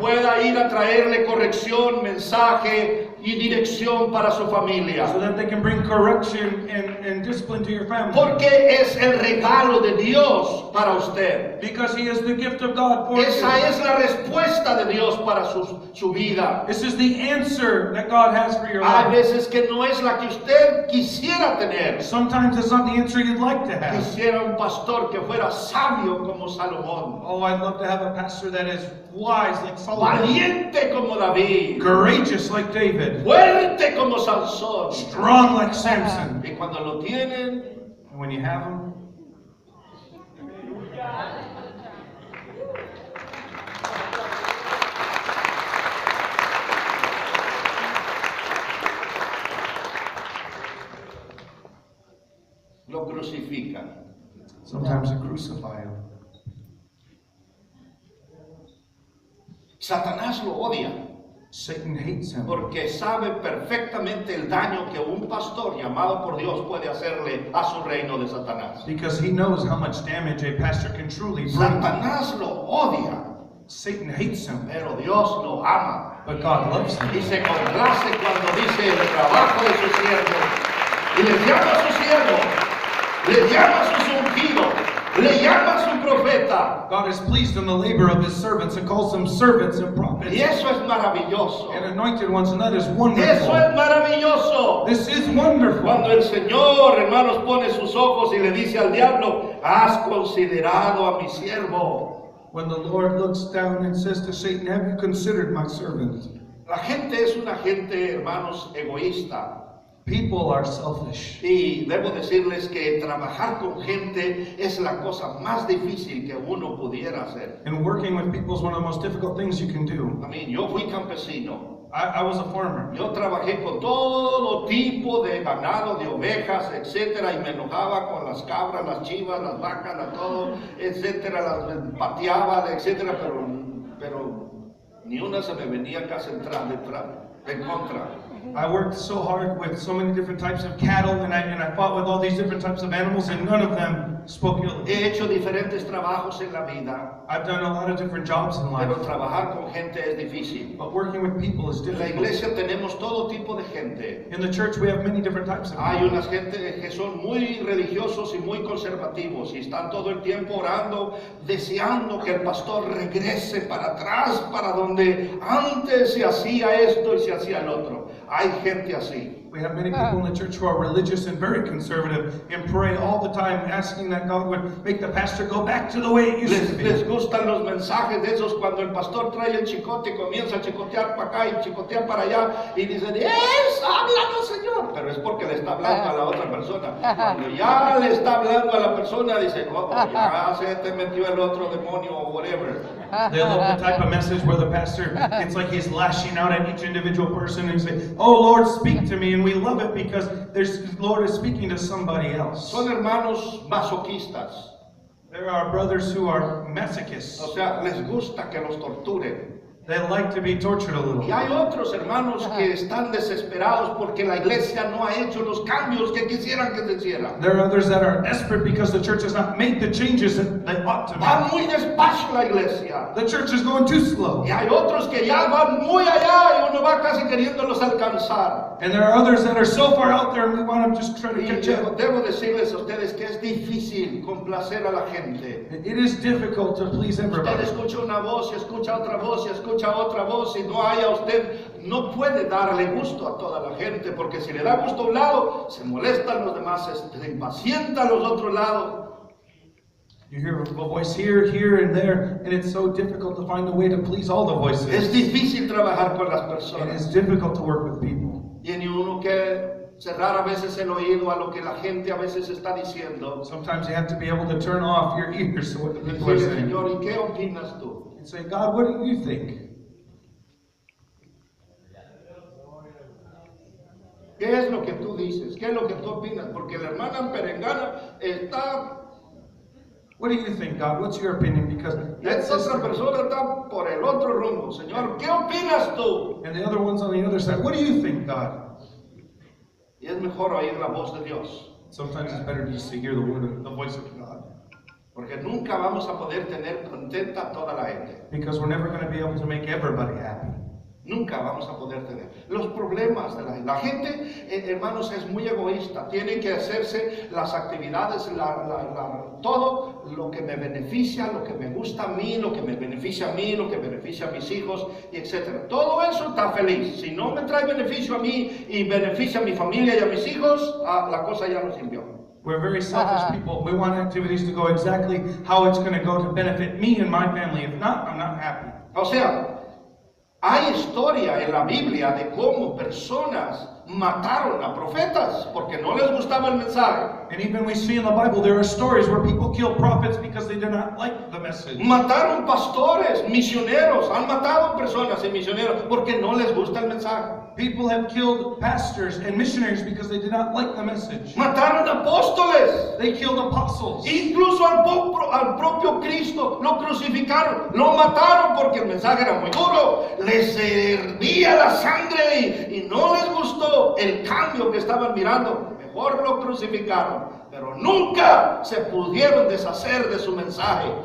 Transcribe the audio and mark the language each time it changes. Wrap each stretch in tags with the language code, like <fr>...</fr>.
<es>pueda ir a traerle corrección, mensaje y dirección para su familia.</es> <en>so that they can bring correction and discipline to your family.</en> <es>Porque es el regalo de Dios para usted.</es> <en>Because He is the gift of God for</en> <es>Esa</es> <en>you.</en> <es>es la respuesta de Dios para su vida.</es> <en>This is the answer that God has for your</en> <es>Hay</es> <en>life.</en> <es>veces que no es la que usted quisiera tener.</es> <en>Sometimes it's not the answer you'd like to have.</en> <es>Quisiera un pastor que fuera sabio como Salomón,</es> <en>Oh, I'd love to have a pastor that is wise like Solomon,</en> <es>valiente como David,</es> <en>courageous like David,</en> <es>fuerte como Sansón.</es> <en>strong like Samson.</en> <es>Y cuando lo tienen,</es> <en>And when you have him,</en> <es>lo crucifican.</es> <en>sometimes you crucify him.</en> <es>Satanás lo odia</es> <en>Satan hates him</en> <es>porque sabe perfectamente el daño que un pastor llamado por Dios puede hacerle a su reino de Satanás.</es> <en>because he knows how much damage a pastor can truly bring.</en> <es>Satanás lo odia,</es> <en>Satan hates him,</en> <es>pero Dios lo ama.</es> <en>but God loves him.</en> <es>Y se complace cuando dice el trabajo de su siervo. Y les llama a su siervo, les llama a sus ungidos, le llama a su profeta.</es> <en>God is pleased in the labor of His servants and calls them servants and prophets</en> <es>Y eso es maravilloso.</es> <en>and anointed ones, and that is</en> <es>Eso</es> <en>wonderful.</en> <es>es maravilloso.</es> <en>This is wonderful.</en> <es>Cuando el Señor, hermanos, pone sus ojos y le dice al diablo, has considerado a mi siervo.</es> <en>When the Lord looks down and says to Satan, have you considered my servant?</en> <es>La gente es una gente, hermanos, egoísta.</es> <en>People are selfish.</en> <es>Y debo decirles que trabajar con gente es la cosa más difícil que uno pudiera hacer.</es> <en>And working with people is one of the most difficult things you can do.</en> <es>A mí, yo fui campesino.</es> <en>I was a farmer.</en> <es>Yo trabajé con todo tipo de ganado, de ovejas, etcétera, y me enojaba con las cabras, las chivas, las vacas, todo, etcétera, las pateaba, etcétera, pero ni una se me venía acá central en contra.</es> <en>I worked so hard with so many different types of cattle, and I fought with all these different types of animals, and none of them spoke ill.</en> <es>He hecho diferentes trabajos en la vida,</es> <en>I've done a lot of different jobs in</en> <es>pero</es> <en>life,</en> <es>trabajar con gente es difícil.</es> <en>but working with people is</en> <es>En la</es> <en>difficult.</en> <es>iglesia tenemos todo tipo de gente.</es> <en>In the church, we have many different types of</en> <es>Hay</es> <en>people.</en> <es>unas gente que son muy religiosos y muy conservativos y están todo el tiempo orando, deseando que el pastor regrese para atrás, para donde antes se hacía esto y se hacía el otro. Hay gente así.</es> <en>We have many people in the church who are religious and very conservative and pray all the time, asking that God would make the pastor go back to the way it used to</en> <es>Les</es> <en>be.</en> <es>gustan los mensajes de esos cuando el pastor trae el chicote y comienza a chicotear para acá y chicotear para allá y dicen, háblanos, Señor. Pero es porque le está hablando a la otra persona. Cuando ya le está hablando a la persona, dice, no, ya se te metió el otro demonio o</es> <en>whatever. They love the type of message where the pastor, it's like he's lashing out at each individual person and say, oh Lord, speak to me. And we love it because Lord is speaking to somebody else.</en> <es>Son hermanos masoquistas.</es> <en>There are brothers who are masochists.</en> <es>O sea, les gusta que los torturen.</es> <en>They like to be tortured a little.</en> <es>Y hay otros hermanos que están desesperados porque la iglesia no ha hecho los cambios que quisieran que se hicieran.</es> <en>There are others that are desperate because the church has not made the changes that they ought to</en> <es>Va</es> <en>make.</en> <es>muy despacio la iglesia.</es> <en>The church is going too slow.</en> <es>Y hay otros que ya van muy allá y uno va casi queriéndolos alcanzar.</es> <en>And there are others that are so far out there and we want to just try to</en> <es>Y</es> <en>catch</en> <es>debo,</es> <en>up.</en> <es>debo decirles a ustedes que es difícil complacer a la gente.</es> <en>It is difficult to please</en> <es>Usted</es> <en>everybody.</en> <es>escucha una voz y escucha otra voz y escucha escucha otra voz y no haya usted, no puede darle gusto a toda la gente, porque si le da gusto a un lado, se molestan los demás, se impacientan los otros lados.</es> <en>You hear a voice here, here, and there, and it's so difficult to find a way to please all the</en> <es>Es</es> <en>voices.</en> <es>difícil trabajar con las</es> <en>It</en> <es>personas.</es> <en>is difficult to work with people.</en> <es>Tiene uno que cerrar a veces el oído a lo que la gente a veces está diciendo.</es> <en>Sometimes you have to be able to turn off your ears to what the</en> <es>Y</es> <en>people are</en> <es>decirle,</es> <en>saying.</en> <es>Señor, ¿y qué opinas tú?</es> <en>And say, God, what do you think?</en> <es>¿Qué es lo que tú dices? ¿Qué es lo que tú opinas? Porque la hermana Perengana está...</es> <en>What do you think, God? What's your opinion? Because</en> <es>Y</es> <en>that</en> <es>esta otra</es> <en>sister</en> <es>persona está por el otro rumbo. Señor, ¿qué opinas tú?</es> <en>and the other one's on the other side. What do you think, God?</en> <es>Y es mejor oír la voz de Dios.</es> <en>Sometimes it's better just to hear the word of the voice of God.</en> <es>Porque nunca vamos a poder tener contenta a toda la gente.</es> <en>Because we're never going to be able to make everybody happy.</en> <es>Nunca vamos a poder tener. Los problemas de la gente, hermanos, es muy egoísta. Tiene que hacerse las actividades, todo lo que me beneficia, lo que me gusta a mí, lo que me beneficia a mí, lo que beneficia a mis hijos, y etc. Todo eso está feliz. Si no me trae beneficio a mí y beneficia a mi familia y a mis hijos, la cosa ya no sirvió.</es> <en>We're very selfish people. We want activities to go exactly how it's going to go to benefit me and my family. If not, I'm not happy.</en> <es>O sea, hay historia en la Biblia de cómo personas mataron a profetas porque no les gustaba el mensaje.</es> <en>And even we see in the Bible, there are stories where people kill prophets because they do not like the message.</en> <es>Mataron pastores, misioneros, han matado personas y misioneros porque no les gusta el mensaje.</es> <en>People have killed pastors and missionaries because they did not like the message.</en> <es>Mataron apóstoles,</es> <en>They killed apostles.</en> <es>incluso al propio Cristo lo crucificaron, lo mataron porque el mensaje era muy duro, les hervía la sangre y no les gustó el cambio que estaban mirando. Mejor lo crucificaron, pero nunca se pudieron deshacer de su mensaje.</es>